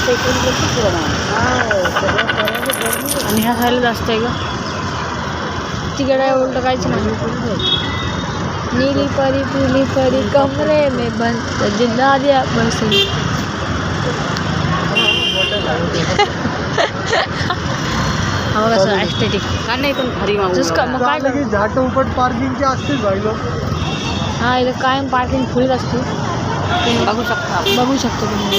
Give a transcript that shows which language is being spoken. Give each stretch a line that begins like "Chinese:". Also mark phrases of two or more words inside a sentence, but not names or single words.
Marathi: आणि ह्या साईडला जास्त आहे का. तिकीट आहे उलट काहीच नाही.
Hindi: नीली परी पीली परी कमरे में बंद जिंदा दिया बस.
Marathi: हा बघा सर ॲस्थेटिक का नाही पण भारी जसं का मग काय की झाट उपट पार्किंगचे असतील भाई लोक. हां इथं कायम पार्किंग फुल असते. बघू शकता आपण. बघू शकतो तुम्ही.